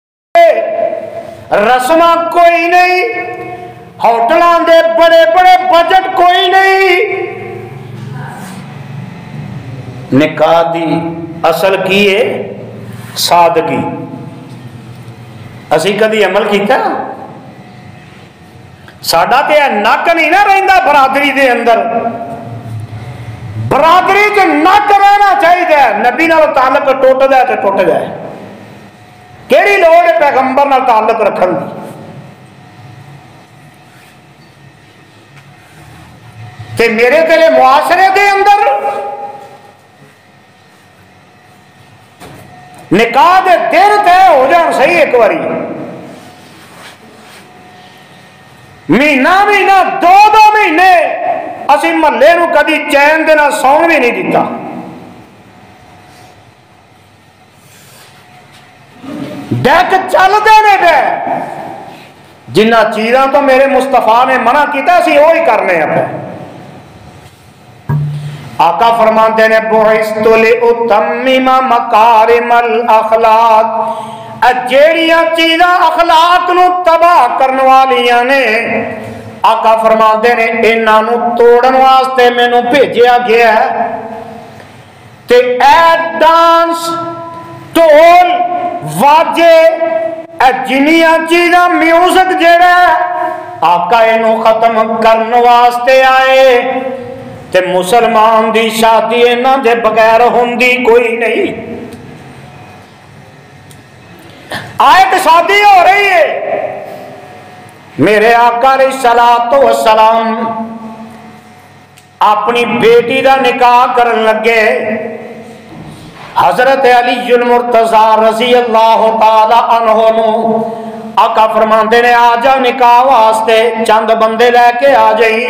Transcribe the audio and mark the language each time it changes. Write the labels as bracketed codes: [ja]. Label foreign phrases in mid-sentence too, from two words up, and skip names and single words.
[pa] رسماں کوئی نہیں، ہوٹلاں دے بڑے بڑے بجٹ کوئی نہیں، نکاح دی اصل کی ہے سادگی۔ اسی کدی عمل کیتا؟ ساڈا تے نک نہیں نہ رہندا برادری دے اندر، برادری چ نک رہنا چاہیے۔ نبی نال تعلق ٹوٹ جائے تو ٹوٹ جائے، کیڑی لوڑ ہے پیغمبر نال تعلق رکھن دی؟ تے میرے تیرے معاشرے دے اندر نکاح دے دن طے ہو جان صحیح، ایک باری مہینہ دو مہینے اسی محلے نو کدی چین دے نال سون بھی نہیں دیتا۔ ڈیک چلتے نے پہ جنہ چیزاں تو میرے مصطفیٰ نے منع کیتا اسی وہی کرنے پہ۔ آقا فرماتے نے [ar] بعثت لأتمم مکارم الاخلاق، [pa] جیڑیاں چیزاں اخلاق نو تباہ کرنے والیاں نے، آقا فرماتے نے انہاں نو توڑن واسطے مینوں بھیجیا گیا ہے۔ تے اے ڈانس، ٹول، واجے، اے جنیاں چیزاں میوزک جیڑا ہے آقا اینو ختم کرنے واسطے آئے۔ تے مسلمان دی شادی انہاں دے بغیر ہوندی کوئی نہیں۔ آیت شادی ہو رہی ہے، میرے آقا [ar] علیہ الصلوۃ والسلام [pa] اپنی بیٹی دا نکاح کرن لگے۔ حضرت علی المرتضی [ar] رضی اللہ تعالی عنہ [pa] نو آقا فرماندے نے آ جا نکاح واسطے، چند بندے لے کے آ جائی۔